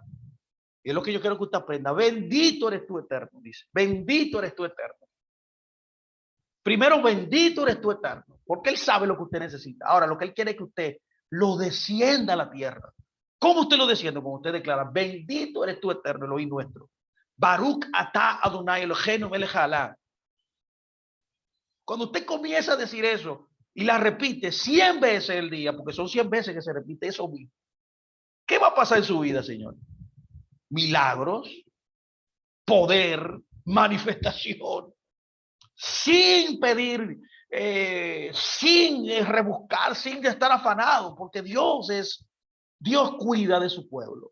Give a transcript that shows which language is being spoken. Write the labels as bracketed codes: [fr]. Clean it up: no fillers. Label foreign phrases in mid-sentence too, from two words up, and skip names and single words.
[es] Y es lo que yo quiero que usted aprenda. Bendito eres tú eterno, dice. Bendito eres tú eterno. Primero, bendito eres tú eterno, porque Él sabe lo que usted necesita. Ahora, lo que Él quiere es que usted lo descienda a la tierra. ¿Cómo usted lo desciende? Como usted declara, bendito eres tú eterno, Elohim nuestro. [he] ברוך אתה אדני אלהינו מלך העולם. [es] Cuando usted comienza a decir eso y la repite 100 veces el día, porque son 100 veces que se repite eso mismo, ¿qué va a pasar en su vida, Señor? Milagros, poder, manifestación, sin pedir, sin rebuscar, sin estar afanado, porque Dios cuida de su pueblo.